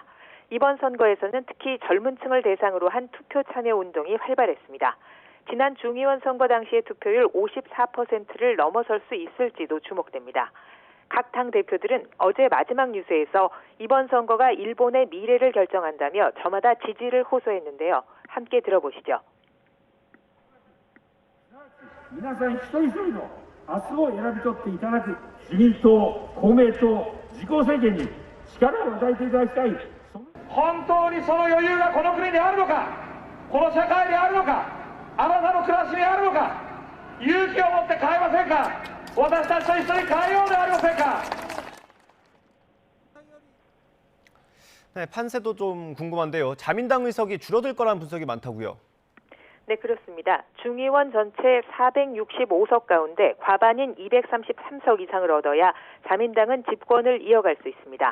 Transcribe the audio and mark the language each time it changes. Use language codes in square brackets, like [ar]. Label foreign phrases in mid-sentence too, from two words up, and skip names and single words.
[ko] 이번 선거에서는 특히 젊은 층을 대상으로 한 투표 참여 운동이 활발했습니다. 지난 중의원 선거 당시의 투표율 54%를 넘어설 수 있을지도 주목됩니다. 각 당 대표들은 어제 마지막 뉴스에서 이번 선거가 일본의 미래를 결정한다며 저마다 지지를 호소했는데요. 함께 들어보시죠. [ja] 皆さん一人一人の明日を選び取っていただく自民党、公明党、自公政権に力を与えていただきたい。本当にその余裕がこの国にあるのか、この社会にあるのか、あなたの暮らしにあるのか、勇気を持って変えませんか。私たちと一緒に変えようではありませんか。 [ko] 네, 판세도 좀 궁금한데요. 자민당 의석이 줄어들 거라는 분석이 많다고요. 네, 그렇습니다. 중의원 전체 465석 가운데 과반인 233석 이상을 얻어야 자민당은 집권을 이어갈 수 있습니다.